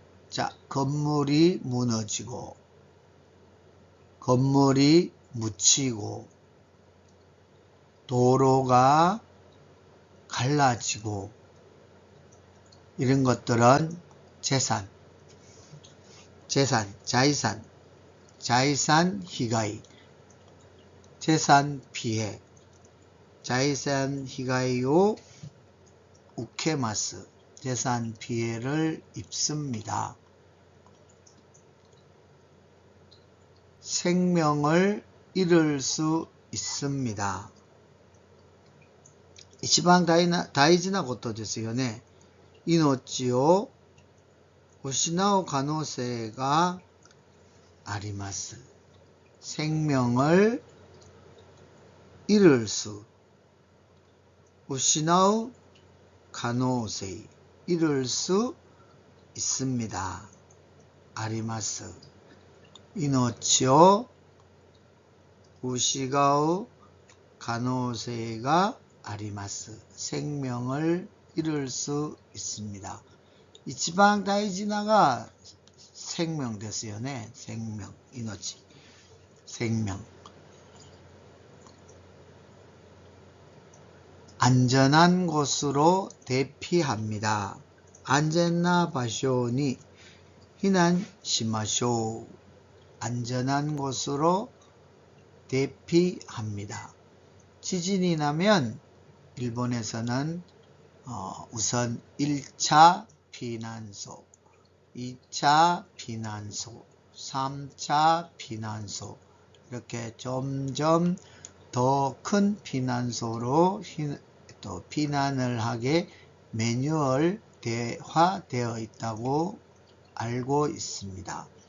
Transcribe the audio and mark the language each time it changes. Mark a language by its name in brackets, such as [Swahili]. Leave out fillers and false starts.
[Korean] 자, 건물이 무너지고, 건물이 묻히고, 도로가 갈라지고, 이런 것들은 재산, 자이산 희가이, 재산 피해, [Japanese] 자이산 희가이を 受けます. [Korean] 재산 피해를 입습니다. 생명을 잃을 수 있습니다. [Japanese] 一番大事なことですよね。命を失う可能性があります。 [Korean] 생명을 잃을 수, [Japanese] 失う可能性, [Korean] 잃을 수 있습니다. [Japanese] あります。命を失う可能性があります。 [Korean] 생명을 잃을 수 있습니다. [Japanese] 一番大事なが生命ですよね。生命、命。 [Korean] 생명. 안전한 곳으로 대피합니다. [Japanese] 안전나 바쇼니避難しましょう. [Korean] 안전한 곳으로 대피합니다. 지진이 나면 일본에서는 우선 1차 피난소, 2차 피난소, 3차 피난소 이렇게 점점 더 큰 피난소로 또 피난을 하게 매뉴얼화되어 있다고 알고 있습니다.